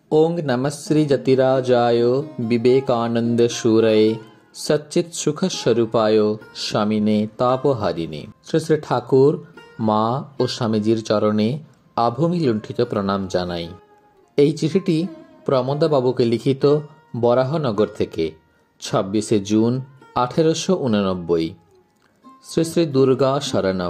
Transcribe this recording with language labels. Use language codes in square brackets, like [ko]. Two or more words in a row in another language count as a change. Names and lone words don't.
[sa] ओं नमः श्री जतिराजाय विवेकानंद शूरये सच्चित सुख स्वरूपाय स्वामिने तापहारिणे। [bn] শ্রী শ্রী ঠাকুর মা ও স্বামীজির চরণে আভূমি লুণ্ঠিত প্রণাম জানাই। এই চিঠিটি প্রমোদা বাবুকে লিখিত বরাহনগর থেকে 26 জুন 1889। শ্রী শ্রী দুর্গা শরণম।